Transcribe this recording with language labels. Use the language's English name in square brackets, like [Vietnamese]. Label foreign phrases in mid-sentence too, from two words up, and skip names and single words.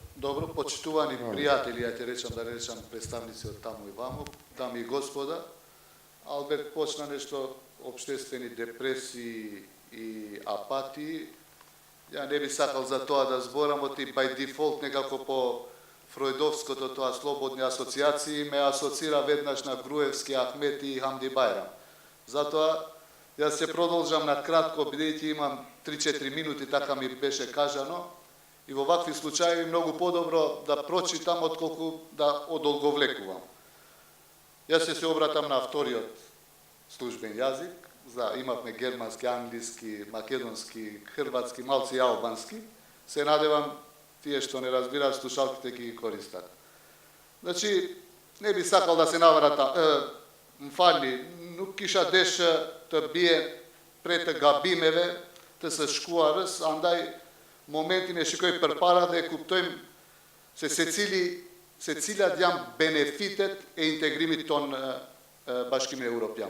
[Macedonian] Dobro, почитувани пријатели, ја те речам, да речам представници од таму и ваму, дами и господа, Алберт почна нешто општествени депресии и апатии. Ја не би сакал за тоа да зборам, оти [English] by default [Macedonian] некако по фројдовското тоа слободни асоциации ме асоцира веднаш на Груевски, Ахмети и Хамди Бајрам. Затоа јас се продолжам на кратко, бидејќи имам 3-4 минути, така ми беше кажано, и во вакви случаи многу подобро да прочитам отколку да одолговлекувам. Јас се обратам на вториот службен јазик, имавме германски, англиски, македонски, хрватски, малци и албански. Се надевам тие што не разбираат слушалките ќе ги користат. Значи, не би сакал да се наврата, фали, [Albanian] nuk kisha desh të bie prej të gabimeve të së shkuarës, andaj momentin e shikoj përpara dhe kuptojmë se cilat janë benefitet e integrimit ton në Bashkimin Evropian.